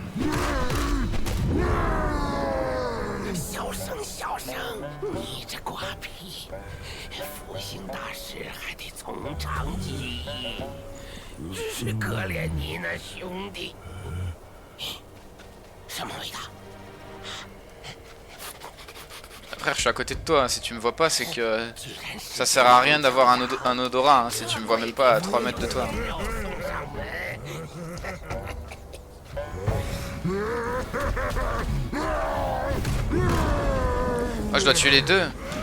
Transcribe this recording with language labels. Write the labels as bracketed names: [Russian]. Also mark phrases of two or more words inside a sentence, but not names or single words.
[Chinese] 小声，小声，你这瓜皮，复兴大事还得从长计议。是可怜你那兄弟，什么味道 [French] Frère, je suis à côté de toi, si tu me vois pas, c'est que ça sert à rien d'avoir un odorat, hein, si tu me vois même pas à 3 mètres de toi. Oh, je dois tuer les deux.